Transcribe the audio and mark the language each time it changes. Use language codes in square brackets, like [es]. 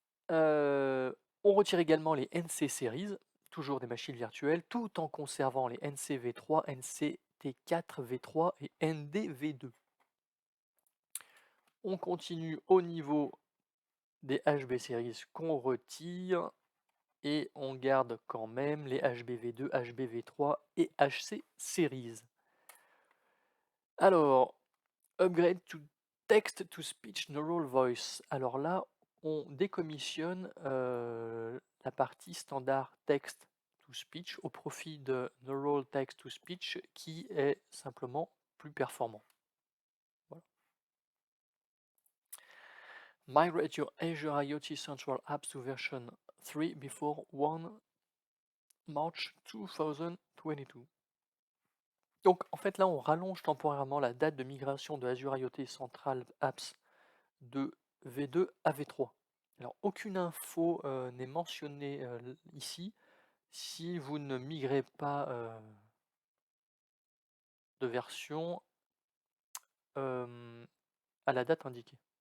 [fr] On retire également les NC Series, toujours des machines virtuelles, tout en conservant les NC V3, NCT4 V3 et ND V2. On continue au niveau des HB Series qu'on retire et on garde quand même les HBV2, HBV3 et HC Series. [en] Alors, upgrade to text to speech neural voice. [fr] Alors là, on décommissionne la partie standard text to speech au profit de neural text to speech qui est simplement plus performant. Voilà. [en] Migrate your Azure IoT Central Apps to version 3 before 1 March 2022. [fr] Donc en fait là on rallonge temporairement la date de migration de Azure IoT Central Apps de V2 à V3. Alors aucune info n'est mentionnée ici si vous ne migrez pas de version à la date indiquée.